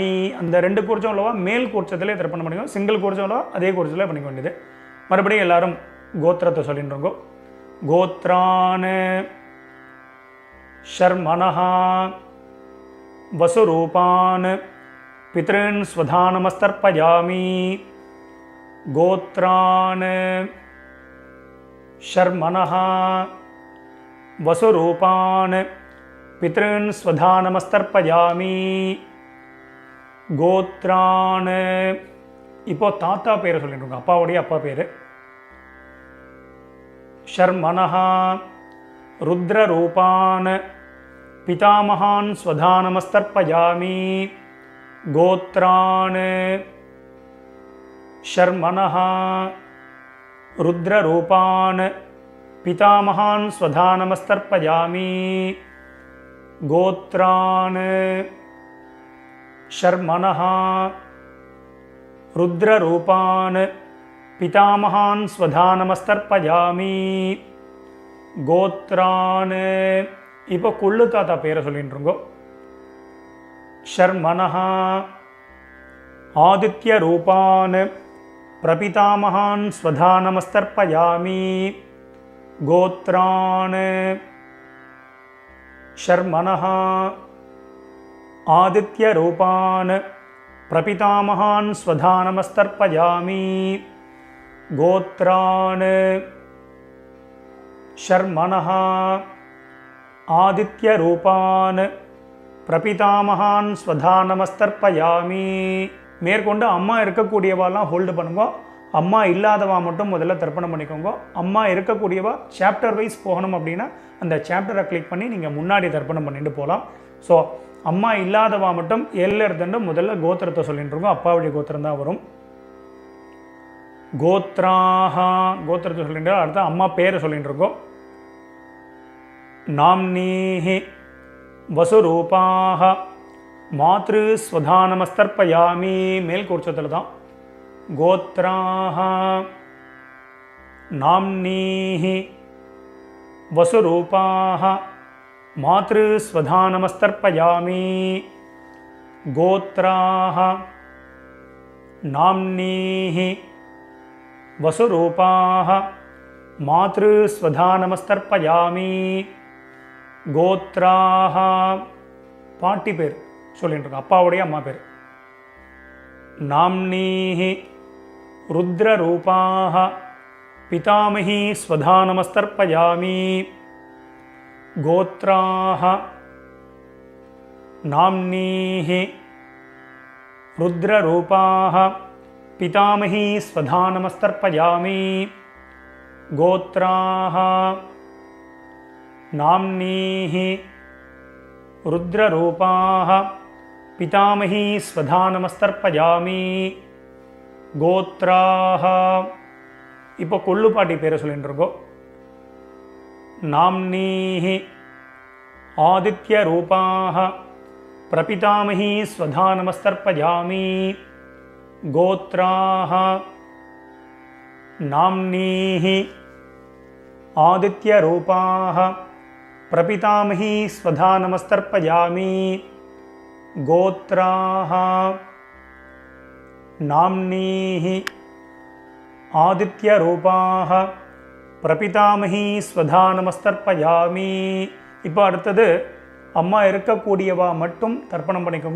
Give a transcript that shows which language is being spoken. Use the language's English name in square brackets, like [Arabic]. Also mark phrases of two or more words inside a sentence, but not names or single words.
[Tamil] அந்த 2 கூர்ச்சம் உள்ளவா மேல் கூர்ச்சத்திலே தர்ப்பணம் பண்ணிக்கோ. சிங்கிள் கூர்ச்சம் உள்ளவா அதே கூர்ச்சத்திலே பண்ணிக்க வேண்டியது. மறுபடியும் எல்லாரும் கோத்திரத்தை சொல்லிட்டுருங்கோ. [Sanskrit] गोत्रान् शर्मणः वसुरूपान् पितॄन् स्वधानमस्तर्पयामि. गोत्रान् शर्मणः वसुरूपान् पितॄन् स्वधा नमस्तर्पयामि गोत्रान् [Tamil] இப்போ தாத்தா பேரை சொல்லிட்டு அப்பாவுடைய அப்பா பேர் [Sanskrit] शर्मणः रुद्ररूपान् पितामहान् स्वधा नमस्तर्पयामि गोत्रान् शर्मणः रुद्ररूपान् पितामहान् स्वधा नमस्तर्पयामि गोत्रान् शर्मणः रुद्ररूपान् पितामहान् स्वधा नमस्तर्पयामि गोत्रान् [Tamil] இப்போ கொள்ளு தாத்தா பேரை சொல்லிட்டுருங்கோ [Sanskrit] शर्मणः आदित्यरूपान् प्रपितामहान् स्वधा नमस्तर्पयामि गोत्रान् शर्मणः आदित्यरूपान् प्रपितामहान् स्वधा नमस्तर्पयामि गोत्रान् शर्मणः आदित्यरूपान् प्रपितामहान् स्वधा नमस्तर्पयामि [Tamil] மேற்கொண்டு அம்மா இருக்கக்கூடியவாலாம் ஹோல்டு பண்ணுங்க, அம்மா இல்லாதவா மட்டும் முதல்ல தர்ப்பணம் பண்ணிக்கோங்க. அம்மா இருக்கக்கூடியவா [English] chapter wise [Tamil] போகணும் அப்படின்னா அந்த சாப்டரை கிளிக் பண்ணி நீங்கள் முன்னாடி தர்ப்பணம் பண்ணிட்டு போகலாம். ஸோ அம்மா இல்லாதவா மட்டும் எல்லர்தண்டு முதல்ல கோத்திரத்தை சொல்லிட்டு இருக்கோம். அப்பாவுடைய கோத்திரம் தான் வரும். கோத்ராஹா கோத்திரத்தை சொல்லிட்டு அடுத்த அம்மா பேரை சொல்லிட்டு இருக்கோம். [Sanskrit] नाम्नीः वसुरूपाः मातृ स्वधा नमस्तर्पयामि [Tamil] மேல் கூர்ச்சத்தில் தான். [Sanskrit] गोत्राः नाम्नीः वसुरूपाः मातृ स्वधा नमस्तर्पयामि गोत्राः नाम्नीः वसुरूपाः मातृ स्वधा नमस्तर्पयामि गोत्राः [Tamil] பாட்டி பேர் சொல்லிட்டு இருக்கோம், அப்பாவுடைய அம்மா பேர். [Sanskrit] नाम्नीः रुद्ररूपाः पितामही स्वधा नमस्तर्पयामि गोत्राः नाम्नीः रुद्ररूपाः पितामही स्वधा नमस्तर्पयामि गोत्राः नाम्नीः रुद्ररूपाः पितामही स्वधा नमस्तर्पयामि गोत्राः [Tamil] இப்போ கொள்ளு பாட்டி பேரை சொல்லிட்டு இருக்கோம். [Sanskrit] नाम्नीः आदित्यरूपाः प्रपितामही स्वधा नमस्तर्पयामि गोत्राः नाम्नीः आदित्यरूपाः प्रपितामही स्वधा नमस्तर्पयामि गोत्राः नाम्नीः आदित्यरूपाः प्रपितामही स्वधा नमस्तर्पयामि [Tamil] இப்போ அடுத்தது அம்மா இருக்கக்கூடியவா மட்டும் தர்ப்பணம் பண்ணிக்கோங்க.